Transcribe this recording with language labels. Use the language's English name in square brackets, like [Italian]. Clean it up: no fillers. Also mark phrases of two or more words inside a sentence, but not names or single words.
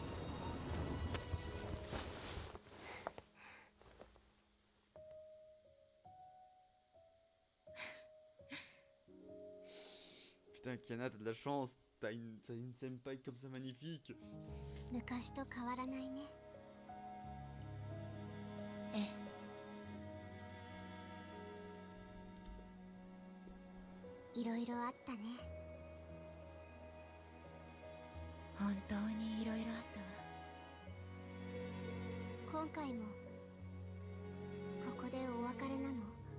[French] Putain, Kiana, t'as de la chance. T'as une senpai comme ça magnifique. [Japanese] 昔と変わらないね。ええ。いろいろあったね。本当にいろいろあったわ。今回もここでお別れなの？